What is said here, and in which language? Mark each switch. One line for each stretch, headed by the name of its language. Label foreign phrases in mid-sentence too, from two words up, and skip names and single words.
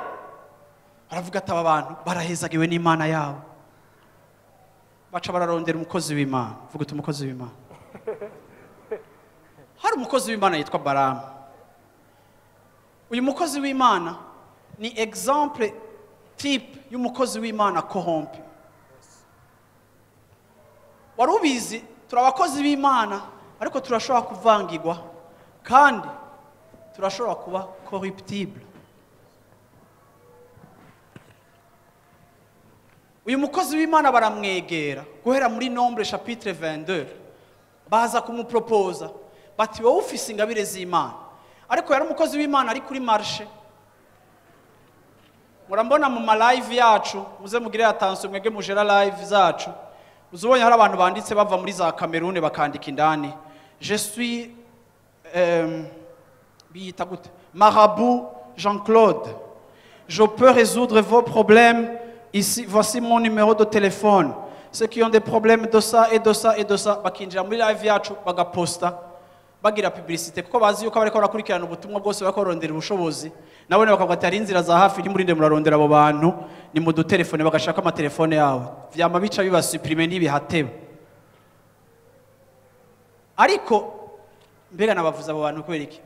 English: Why?
Rundi: baravuga ati aba bantu barahezagiwe n'Imana yabo, baca bararondera umukozi w'Imana. Vuga uti umukozi w'Imana. Hari umukozi w'Imana yitwa Balamu. Uyu mukozi w'Imana ni
French: exemple type
Rundi: y'umukozi w'Imana corrompu. Wari ubizi turi abakozi b'Imana ariko turashobora kuvangirwa kandi turashobora kuba corruptible. Uyu mukozi w'Imana baramwegera guhera muri
French: Nombre chapitre 22,
Rundi: baza kumupropoza bati wowe ufise ingabire z'Imana, ariko yari umukozi w'Imana ari kuri marché. Murambona mu ma live yacu, muze mugire attention mwege mujera live zacu, uzubonye hari abantu banditse bava muri za Cameroun bakandika indani,
French: je suis
Rundi: biyita gute,
French: Marabout Jean-Claude, je peux résoudre vos problèmes ici, voici mon numéro de téléphone, ceux qui ont des problèmes de ça et de ça et de ça,
Rundi: bakinjira muri live yacu bagaposta bagira publicité, kuko bazi yuko bariko barakurikirana ubutumwa bwose bakorondera ubushobozi. Nabone bakavuga ati hari inzira za hafi ni murinde murarondera abo bantu, ni mu dutelefone bagashaka amatelefone yabo, vyama bica bibasuprime n'ibihateba. Ariko mbega nabavuza abo bantu kubera iki?